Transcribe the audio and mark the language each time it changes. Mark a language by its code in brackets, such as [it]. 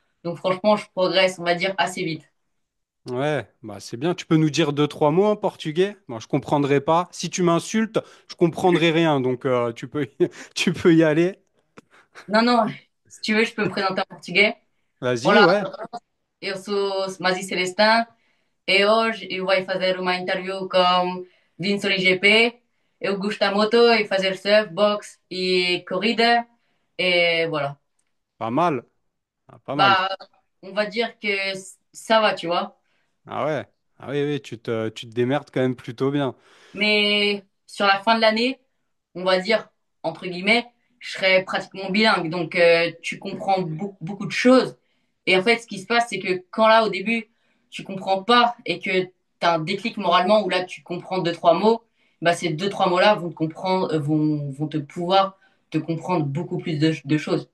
[fr] Donc franchement, je progresse, on va dire, assez vite. ouais, bah c'est bien. Tu peux nous dire deux, trois mots en portugais? Moi, je comprendrai pas. Si tu m'insultes, je comprendrai rien. Donc, tu peux y aller. Non, non, si tu veux, je peux me présenter en portugais. Vas-y, [pt] Olá, [fr] ouais. [pt] eu sou Mazi Celestin e hoje eu vou fazer uma interview com Vinsoli GP. Eu gosto da moto e fazer surf, boxe e corrida. [fr] Et voilà. Pas mal. Ah, pas mal. Bah, on va dire que ça va, tu vois. Ah ouais. Ah oui, oui, tu te démerdes quand même plutôt bien. Mais sur la fin de l'année, on va dire, entre guillemets, je serai pratiquement bilingue. Donc, tu comprends beaucoup de choses. Et en fait, ce qui se passe, c'est que quand là, au début, tu comprends pas et que tu as un déclic moralement où là, tu comprends deux, trois mots, bah, ces deux, trois mots-là vont te comprendre, vont te pouvoir te comprendre beaucoup plus de choses.